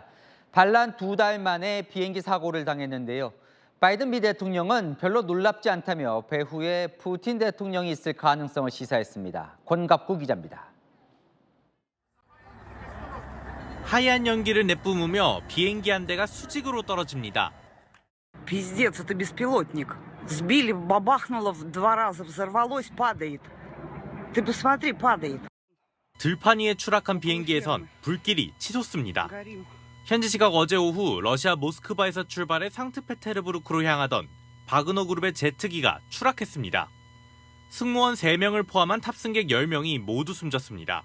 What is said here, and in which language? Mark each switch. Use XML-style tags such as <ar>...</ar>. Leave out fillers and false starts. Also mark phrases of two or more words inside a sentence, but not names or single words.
<ko>반란 2달 만에 비행기 사고를 당했는데요. 바이든 미 대통령은 별로 놀랍지 않다며 배후에 푸틴 대통령이 있을 가능성을 시사했습니다. 권갑구 기자입니다. 하얀 연기를 내뿜으며 비행기 한 대가 수직으로 떨어집니다.</ko> <ru>Пиздец, это беспилотник. Сбили, бабахнуло в 2 раза, взорвалось, падает. Ты посмотри, падает.</ru> <ko>들판 위에 추락한 비행기에선 불길이 치솟습니다. 현지 시각 어제 오후 러시아 모스크바에서 출발해 상트페테르부르크로 향하던 바그너 그룹의 제트기가 추락했습니다. 승무원 3명을 포함한 탑승객 10명이 모두 숨졌습니다.</ko>